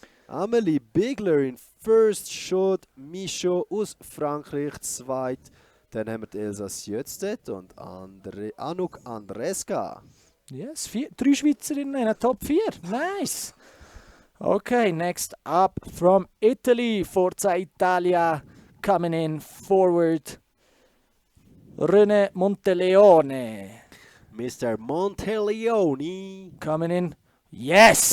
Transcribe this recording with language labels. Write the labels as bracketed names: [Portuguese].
[English] Amelie Bigler in first shot. [German] Micho aus Frankreich zweit. Dann haben wir die Elsa Sjöstedt und Anouk Andreska. Yes, 3 Schweizerinnen in der Top 4. Nice. [English] Okay, next up from Italy, Forza Italia, coming in forward. Renee Montaloni. Mr. Monteleone. Coming in. Yes!